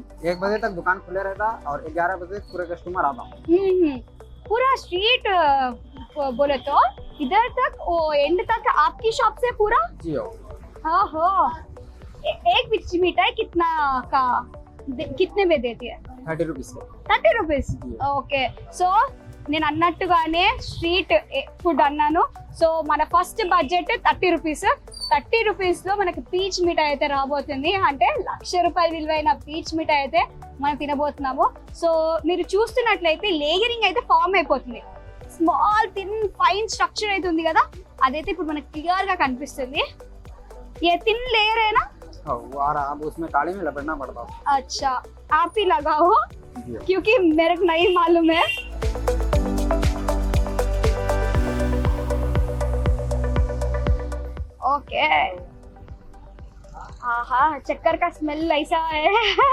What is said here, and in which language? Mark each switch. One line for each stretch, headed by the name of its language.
Hindi: 1 बजे तक दुकान खुले रहता और 11 बजे पूरे कस्टमर आता। पूरा स्ट्रीट बोले तो इधर तक वो एंड तक आपकी शॉप से पूरा? जी हो। हाँ हो. एक पिच मिठाई कितना का कितने में देती है? 30 रुपीस।
English: 30 rupees.
Telugu: ఓకే, సో నేను అన్నట్టుగానే స్ట్రీట్ ఫుడ్ అన్నాను. సో మన ఫస్ట్ బడ్జెట్ 30 రూపీస్. 30 రూపీస్ లో మనకి పీచ్ మిఠాయి అయితే రాబోతుంది. అంటే ₹1,00,000 విలువైన పీచ్ మిఠాయి అయితే మనం తినబోతున్నాము. సో మీరు చూస్తున్నట్లయితే లేయరింగ్ అయితే ఫామ్ అయిపోతుంది. స్మాల్ థిన్ ఫైన్ స్ట్రక్చర్ అయితే ఉంది కదా, అదైతే ఇప్పుడు మనకి క్లియర్ గా కనిపిస్తుంది.
Hindi: ये थिन लेयर है ना? हाँ, वो आ रहा। अब उसमें ताड़ी में लपेटना पड़ता है। अच्छा, आप ही लगाओ क्योंकि मेरे को नहीं मालूम है. ओके, आहा, चक्कर का स्मेल ऐसा है.